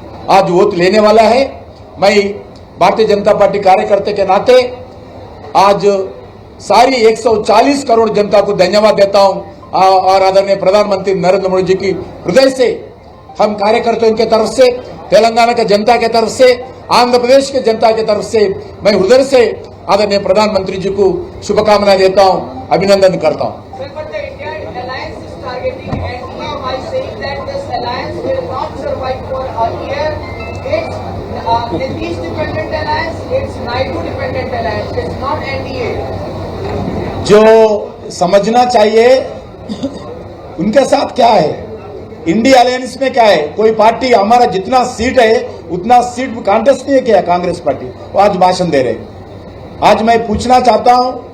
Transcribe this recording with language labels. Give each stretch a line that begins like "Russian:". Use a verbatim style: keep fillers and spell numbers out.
Hindi: आज वोट लेने वाला है. मैं भारतीय जनता पार्टी कार्यकर्ता के नाते आज सारी एक सौ चालीस करोड़ जनता को धन्यवाद देता हूं आ- और आदरणीय प्रधानमंत्री नरेंद्र मोदी जी की हृदय से, हम कार्यकर्ताओं के तरफ से, तेलंगाना के जनता के तरफ से, आंध्र प्रदेश के जनता के तरफ से मैं हृदय से आदरणीय प्रधानमंत्री जी को शुभकामनाएं देता हूं, अभिनंदन करता हूं.
English: Sir, but the India alliance is targeting N D A by saying that this alliance will not survive for a year. It's uh, Nitish dependent alliance, it's Naidu dependent alliance, it's not N D A.
Hindi: जो समझना चाहिए उनके साथ क्या है, India alliance में क्या है. कोई पार्टी हमारा जितना सीट है उतना सीट कांटेस्ट नहीं किया. कांग्रेस पार्टी वो आज भाषण दे रहे. आज मैं पूछना चाहता हूं